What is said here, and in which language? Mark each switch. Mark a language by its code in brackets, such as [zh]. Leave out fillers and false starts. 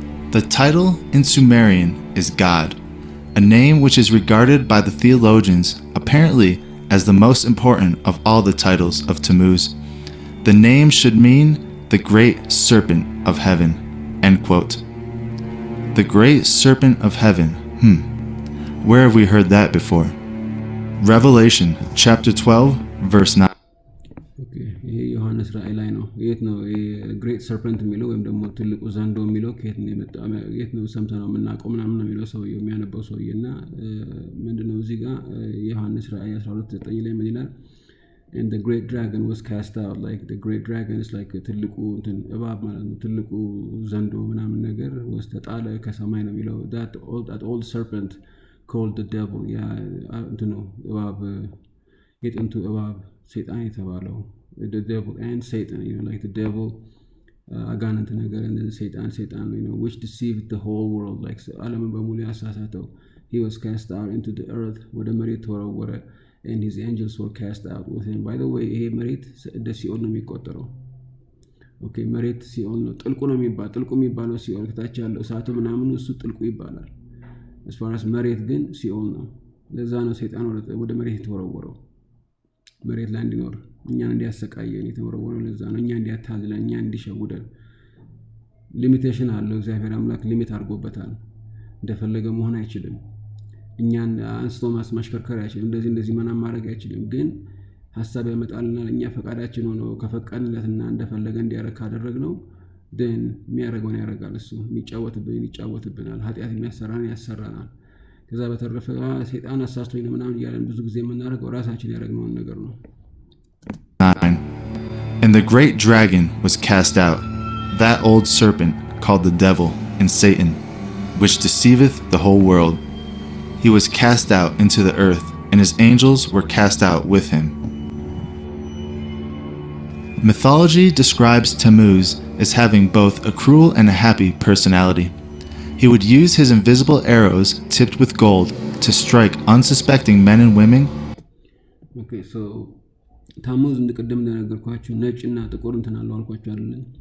[en] The title in Sumerian is God, a name which is regarded by the theologians apparently as the most important of all the titles of Tammuz. The name should mean the great serpent of heaven. End quote. The great serpent of heaven. Where have we heard that before? Revelation chapter 12 verse 9. [am] okay ይሄ ዮሐንስ ራእይ ላይ ነው የት ነው ግሬት ሰርፐንት የሚለው ወይም ደግሞ ትልቁ ዘንዶ የሚለው ከየት ነው የመጣው የት ነው ሰምተነው የምናውቀው ምናምን ነው የሚለው ሰው የሚያነበው ሰውዬና ምንድነው እዚህ ጋር ዮሐንስ ራእይ 12:9 ላይ ምን ይላል [en] and the great dragon was cast out. Like the great dragon is like [am] ትልቁ እንትን እባብ ማለት ነው ትልቁ ዘንዶ ምናምን ነገር was ተጣለ ከሰማይ ነው የሚለው [en] that old serpent called the devil. [am] ያ እንትኑ እባብ የጥንቱ እባብ ሰይጣን የተባለው [en] the devil and Satan, you know, like the devil [am] አጋንንት ነገር [en] and then ሰይጣን you know, which deceived the whole world, like [am] ዓለምን በሙሉ ያሳሳተው. [en] He was cast out into the earth, [am] ወደ መሬት ተወረወረ, [en] and his angels were cast out with him. By the way, [am] ይሄ መሬት እንደ ሲኦል ነው የሚቆጠረው. ኦኬ መሬት ሲኦል ነው፣ ጥልቁ ነው የሚባለው። ጥልቁ የሚባለው ሲኦል ከታች ያለው እሳቱ ምናምን እሱ ጥልቁ ይባላል። [en] as far as [am] መሬት ግን ሲኦል ነው። ለዛ ነው ሰይጣን ወደ መሬት የተወረወረው፣ መሬት ላይ እንዲኖር እኛን እንዲያሰቃየን የተወረወረው። ለዛ ነው እኛን እንዲያታልለን፣ እኛን እንዲሸውደን። ሊሚቴሽን አለው እግዚአብሔር አምላክ፣ ሊሚት አድርጎበታል። እንደፈለገ መሆን አይችልም። እኛን አንስቶ ማሽከርከር አይችልም። እንደዚህ ምንም ማድረግ አይችልም። ግን ሐሳብ ያመጣልናል። እኛ ፈቃዳችን ሆኖ ከፈቀድንለትና እንደፈለገ እንዲያረካ ካደረግነው then የሚያረጋውን ያረጋል። እሱ ይጫወትብናል። ኃጢአት የሚያሰራን ያሰራናል። ከዛ በተረፈ ሰይጣን አሳስቶኝ ነው ምናምን እያለን ብዙ ጊዜ የምናደርገው ራሳችን ያደረግነውን ነገር ነው። [en] And the great dragon was cast out, that old serpent called the devil and Satan, which deceiveth the whole world. He was cast out into the earth, and his angels were cast out with him. Mythology describes Tammuz as having both a cruel and a happy personality. He would use his invisible arrows tipped with gold to strike unsuspecting men and women. Okay, so [am] ታሙዝ እንደቀደም እንደነገርኳችሁ ነጭና ጥቁር እንትን አለው አልኳችሁ አይደል?